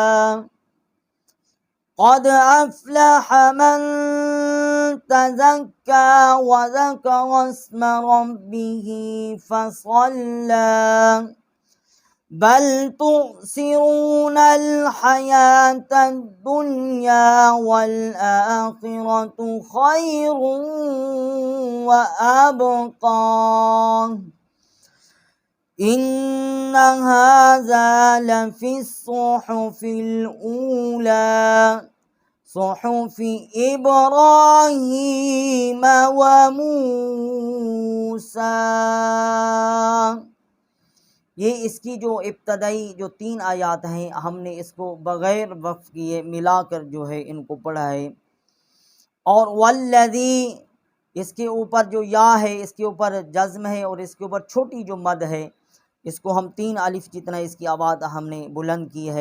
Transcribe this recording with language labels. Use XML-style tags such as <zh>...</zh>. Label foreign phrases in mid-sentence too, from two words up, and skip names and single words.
<ar>قد أفلح من تزكى وذكر اسم ربه فصلى بل تؤثرون الحياة الدنيا والآخرة خير وأبقى إن هذا لفي الصحف الأولى صحف إبراهيم وموسى.</ar> <hi>ये इसकी जो इब्तदाई जो 3 आयात हैं, हमने इसको बग़ैर वक़्फ़ किए मिलाकर जो है इनको पढ़ा है। और वल्लज़ी, इसके ऊपर जो या है इसके ऊपर जज़्म है और इसके ऊपर छोटी जो मद है इसको हम 3 अलिफ जितना इसकी आवाज़ हमने बुलंद की है।</hi>